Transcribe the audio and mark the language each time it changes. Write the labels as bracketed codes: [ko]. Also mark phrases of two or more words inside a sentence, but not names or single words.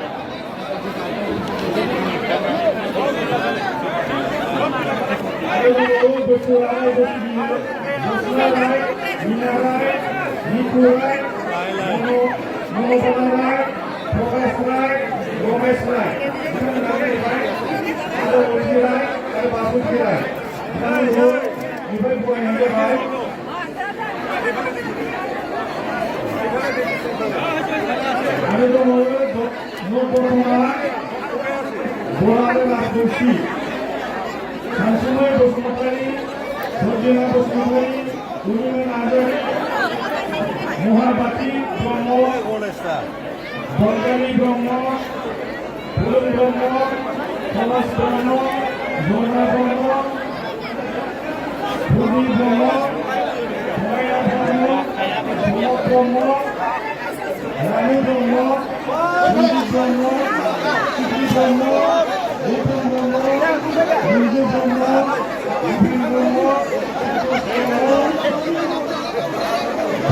[brx] बोरसुरा राय बस्ती बोरसुरा राय मीना राय नीतू राय मनोबला राय प्रकाश राय रमेश राय बाबुजी राय सानसुमै बसुमतारी सर्जना बसुमतारी पूर्णिमा नार्जारी महाबाती ब्रह्म बंगाली ब्रह्म फुलन ब्रह्म थमास ब्रह्म झरना ब्रह्म भूमि ब्रह्म माया ब्रह्म झलक ब्रह्म रानू ब्रह्म रंजित ब्रह्म सिद्धि ब्रह्म गौतम ब्रह्म मंजू ब्रह्म विपिन ब्रह्म